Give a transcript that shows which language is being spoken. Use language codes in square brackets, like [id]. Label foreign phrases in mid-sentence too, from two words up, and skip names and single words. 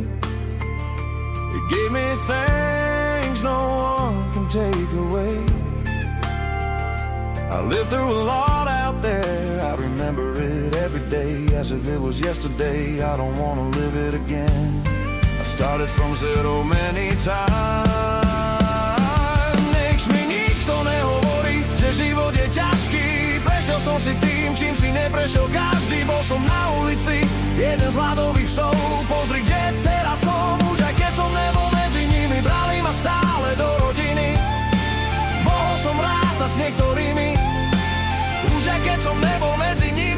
[en] It gave me things no one can take away. I lived through a lot out there. I remember it every day as if it was yesterday. I don't want to live it again. I started from zero many times. [sk] Nech mi nikto nehovorí, že život je ťažký. Prešiel som si tým, čím si neprešiel každý. Bol som na ulici, jeden z hladových psov. Pozri, kde teraz som, už aj keď som nebol medzi nimi. Brali ma stále do rodiny. Mohol som rátať s niektorými, už aj keď som nebol medzi nimi.